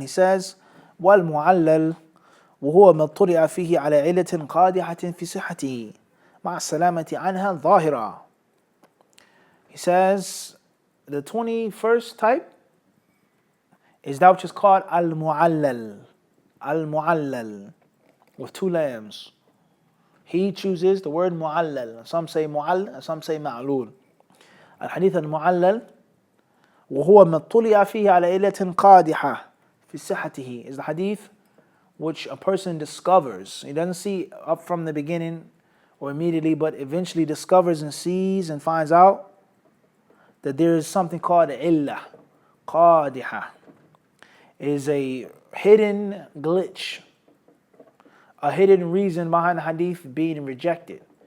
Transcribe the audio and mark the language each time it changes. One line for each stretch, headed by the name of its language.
English: He says,
Arabic: وَالْمُعَلَّلْ وهو ما اطلع فيه على علة قادحة في صحته مع السلامة عنها ظاهرة.
English: He says the 21st type is that which is called al-mu'allal. Al-mu'allal with 2 lambs. He chooses the word mu'allal. Some say mu'all, some say ma'lul.
Arabic: Al-hadith al-mu'allal وهو ما اطلع فيه على علة قادحة في صحته
English: is the hadith which a person discovers. He doesn't see up from the beginning or immediately, but eventually discovers and sees and finds out that there is something called illah, qadiha. It is a hidden glitch, a hidden reason behind the hadith being rejected.